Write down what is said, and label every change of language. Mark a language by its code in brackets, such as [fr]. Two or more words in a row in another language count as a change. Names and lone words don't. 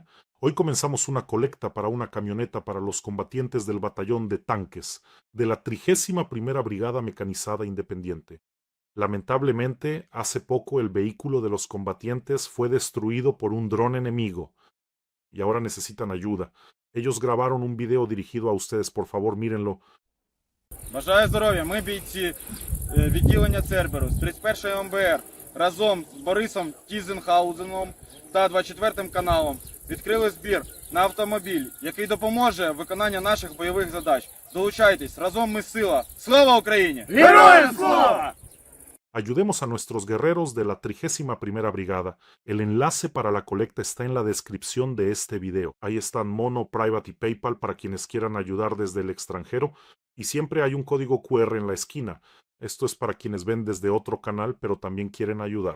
[es] Hoy comenzamos una colecta para una camioneta para los combatientes del batallón de tanques de la 31ª Brigada Mecanizada Independiente. Lamentablemente, hace poco el vehículo de los combatientes fue destruido por un dron enemigo y ahora necesitan ayuda. Ellos grabaron un video dirigido a ustedes, por favor, mírenlo. [uk] Бажаю здоров'я. Ми бійці відділення Церберус, 31 МБР, разом з Борисом Тізенхаузеном та 24 каналом відкрили збір на автомобіль, який допоможе в виконанні наших бойових задач. Долучайтесь, разом ми сила. Слава Україні! Героям слава! [es] Ayudemos a nuestros guerreros de la 31ª Brigada. El enlace para la colecta está en la descripción de este video. Ahí están Mono, Private y PayPal para quienes quieran ayudar desde el extranjero. Y siempre hay un código QR en la esquina. Esto es para quienes ven desde otro canal, pero también quieren ayudar.